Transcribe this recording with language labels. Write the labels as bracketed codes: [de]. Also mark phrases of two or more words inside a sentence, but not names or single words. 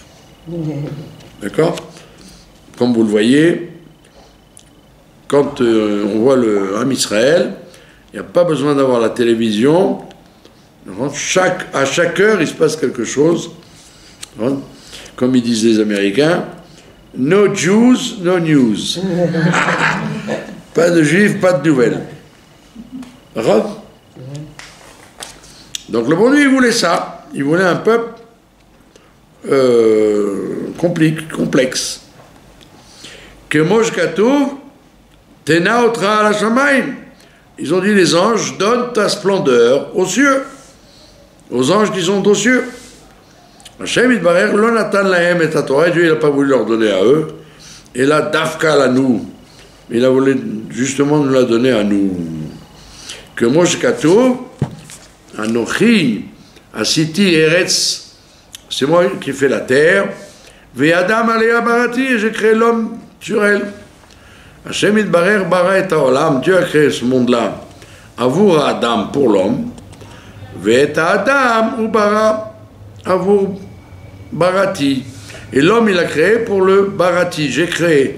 [fr] D'accord? Comme vous le voyez, quand on voit le Ham Israël, il n'y a pas besoin d'avoir la télévision. À chaque heure, il se passe quelque chose. Comme ils disent les Américains, [en] no Jews, no news. [fr] Pas de juifs, pas de nouvelles. Donc le bon Dieu, il voulait ça. Il voulait un peuple complexe. [he] כמו שכתוב, תנה הודך על השמים. [fr] Ils ont dit, les anges, donne ta splendeur aux cieux. Aux anges qui sont aux cieux. [he] השם יתברך, לא נתן להם את התורה. [fr] Dieu, il n'a pas voulu leur donner à eux. Et là, Dafka la nous. Il a voulu justement nous la donner à nous. [he] כמו שכתוב, אנכי, עשיתי ארץ, [fr] c'est moi qui fais la terre, [he] ואדם עליה בראתי, [fr] et j'ai créé l'homme sur elle. [he] השם יתברך ברא את העולם, [fr] Dieu a créé ce monde-là, [he] עבור אדם [fr] pour l'homme, [he] ואת אדם הוא ברא, עבור בראתי. [fr] Et l'homme, il a créé pour le barati, j'ai créé.